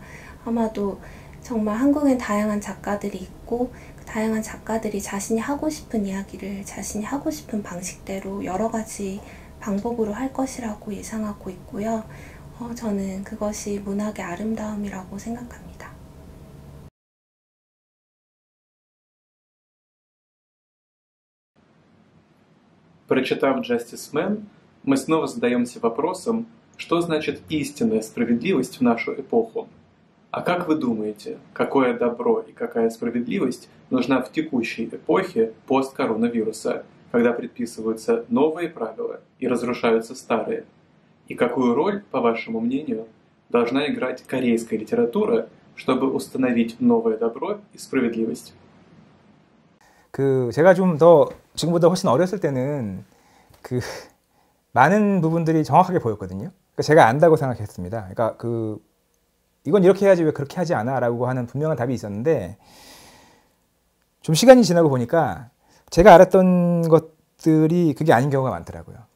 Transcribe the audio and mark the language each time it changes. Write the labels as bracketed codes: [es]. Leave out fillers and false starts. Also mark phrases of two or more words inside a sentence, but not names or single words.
[ko] 아마도 정말 한국엔 다양한 작가들이 있고 그 다양한 작가들이 자신이 하고 싶은 이야기를 자신이 하고 싶은 방식대로 여러 가지 방법으로 할 것이라고 예상하고 있고요. 저는 그것이 문학의 아름다움이라고 생각합니다. [ru] Прочитав Justice Man, мы снова задаемся вопросом, что значит истинная справедливость в нашу эпоху. А как вы думаете, какое добро и какая справедливость нужна в текущей эпохе посткоронавируса, когда предписываются новые правила и разрушаются старые? И какую роль, по вашему мнению, должна играть корейская литература, чтобы установить новое добро и справедливость? [ko] 제가 좀 더 지금보다 훨씬 어렸을 때는 많은 부분들이 정확하게 보였거든요. 그러니까 제가 안다고 생각했습니다. 그러니까 이건 이렇게 해야지 왜 그렇게 하지 않아라고 하는 분명한 답이 있었는데, 좀 시간이 지나고 보니까 제가 알았던 것들이 그게 아닌 경우가 많더라고요.